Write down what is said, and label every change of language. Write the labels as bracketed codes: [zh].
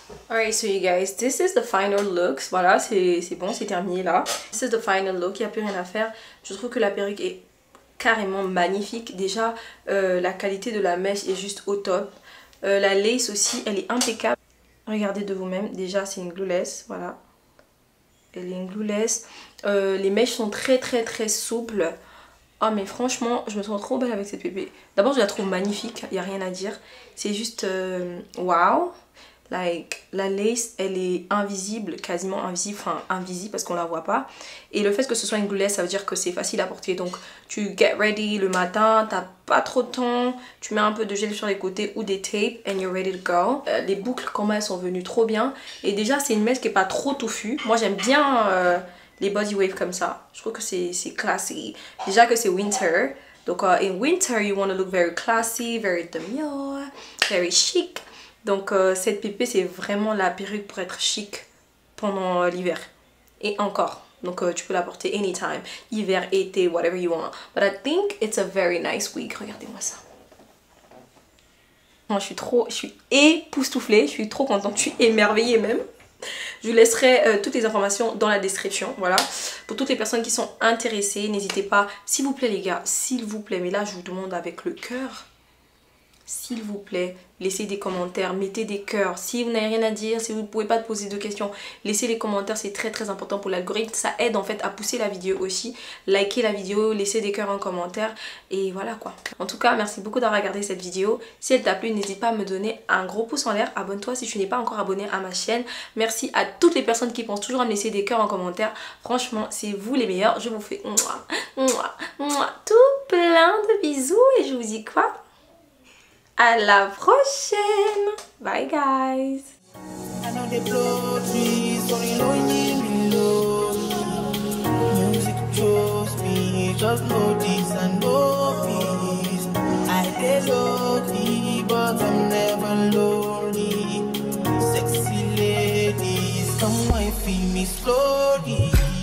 [en] Alright, so you guys, this is the final look. [fr] Voilà, c'est bon, c'est terminé là. [en] This is the final look, [fr] il n'y a plus rien à faire. Je trouve que la perruque est carrément magnifique. Déjà, la qualité de la mèche est juste au top. La lace aussi, elle est impeccable. Regardez de vous-même, déjà c'est une glueless, voilà. Elle est une glueless. Les mèches sont très souples. Oh mais franchement, je me sens trop belle avec cette pépé. D'abord, je la trouve magnifique, il n'y a rien à dire. C'est juste wow. Like, la lace, elle est invisible, quasiment invisible, enfin invisible parce qu'on la voit pas. Et le fait que ce soit une glueless, ça veut dire que c'est facile à porter. Donc tu get ready le matin, t'as pas trop de temps, tu mets un peu de gel sur les côtés ou des tapes [en] and you're ready to go. [fr] Les boucles quand même sont venues trop bien. Et déjà c'est une mèche qui est pas trop touffue. Moi j'aime bien les body waves comme ça. Je trouve que c'est classy. Déjà que c'est winter. Donc [en] in winter you want to look very classy, very demure, very chic. [fr] Donc cette pépé c'est vraiment la perruque pour être chic pendant l'hiver. Et encore. Donc tu peux la porter anytime. Hiver, été, [en] whatever you want. But I think it's a very nice wig. [fr] Regardez-moi ça. Moi je suis époustouflée. Je suis trop contente. Je suis émerveillée même. Je vous laisserai toutes les informations dans la description. Voilà. Pour toutes les personnes qui sont intéressées, n'hésitez pas. S'il vous plaît les gars, s'il vous plaît. Mais là je vous demande avec le cœur. S'il vous plaît, laissez des commentaires, mettez des cœurs. Si vous n'avez rien à dire, si vous ne pouvez pas poser de questions, laissez les commentaires, c'est très important pour l'algorithme. Ça aide en fait à pousser la vidéo aussi. Likez la vidéo, laissez des cœurs en commentaire et voilà quoi. En tout cas, merci beaucoup d'avoir regardé cette vidéo. Si elle t'a plu, n'hésite pas à me donner un gros pouce en l'air. Abonne-toi si tu n'es pas encore abonné à ma chaîne. Merci à toutes les personnes qui pensent toujours à me laisser des cœurs en commentaire. Franchement, c'est vous les meilleurs. Je vous fais tout plein de bisous et je vous dis quoi? À la prochaine. [en] Bye guys. they blow trees, only lonely me low. Music chose me, just know this and know peace. I dey lonely, but I'm never lonely. Sexy ladies, come and feel me slowly.